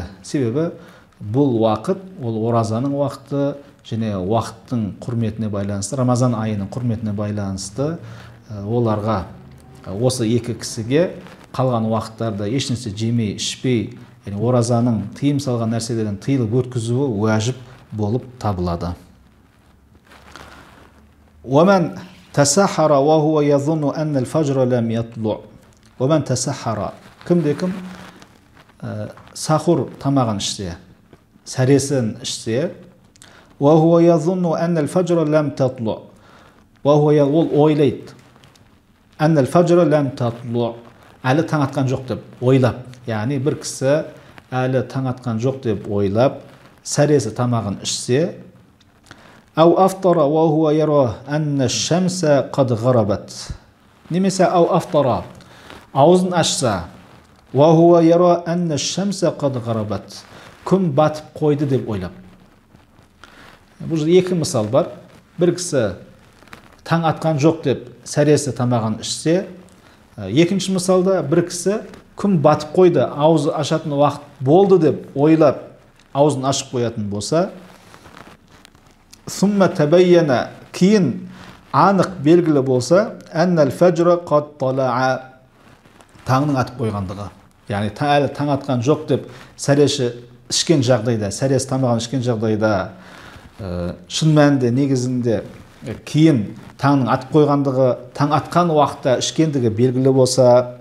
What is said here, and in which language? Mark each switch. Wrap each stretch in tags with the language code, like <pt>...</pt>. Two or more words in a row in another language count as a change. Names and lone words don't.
<kk>Себебі бұл уақыт, ол оразаның уақыты және уақыттың құрметіне байланысты, Рамазан айының құрметіне байланысты оларға, осы екі кісіге қалған уақыттарда ешнәрсе жемей, ішпей, оразаның тыйым салған нәрселерден тыйылып өткізуі уәжіп болып табылады.</kk> <ar>وَمَنْ تَسَحَّرَ وَهُوَ يَظُنُّ أَنَّ الْفَجْرَ لَمْ يَطْلُعْ وَمَنْ تَسَحَّرَ</ar> <kk>Кімде-кім сахур тамағын ішсе, сәресін ішсе,</kk> <ar>وَهُوَ يَظُنُّ أَنَّ الْفَجْرَ لَمْ تَطْلُعْ</ar> <kk>ол ойлайды,</kk> <ar>أَنَّ الْفَجْرَ لَمْ تَطْلُعْ</ar> <kk>әлі таң атқан жоқ деп ойлап, яғни бір кісі әлі таң атқан жоқ деп ойлап, сәресі тамағын ішсе,</kk> <ar>أَوْ أَفْطَرَ وَهُوَ يَرَى أَنَّ الشَّمْسَ قَدْ غَرَبَتْ немесе أَوْ أَفْطَرَ</ar> <kk>аузын ашса,</kk> <ar>وَهُوَ يَرَى أَنَّ الشَّمْسَ قَدْ غَرَبَتْ</ar> <kk>күн батып қойды деп ойлап. Бұл екі мысал бар. Бір кісі таң атқан жоқ деп сәресі тамағын ішсе, екінші мысалда бір кісі күн батып қойды, аузы ашатын уақыт болды деп ойлап, аузын ашып қоятын болса,</kk> <ar>ثُمَّ تَبَيَّنَ</ar> <kk>кейін анық белгілі болса,</kk> <ar>أَنَّ الْفَجْرَ قَدْ طَلَعَ,</ar> <kk>таңның атып қойғандығы. Яғни әлі таң атқан жоқ деп сәресі ішкен жағдайда, сәресі тамағын ішкен жағдайда, шын мәнінде негізінде кейін таңның атып қойғандығы, таң атқан уақытта ішкендігі белгілі болса,</kk>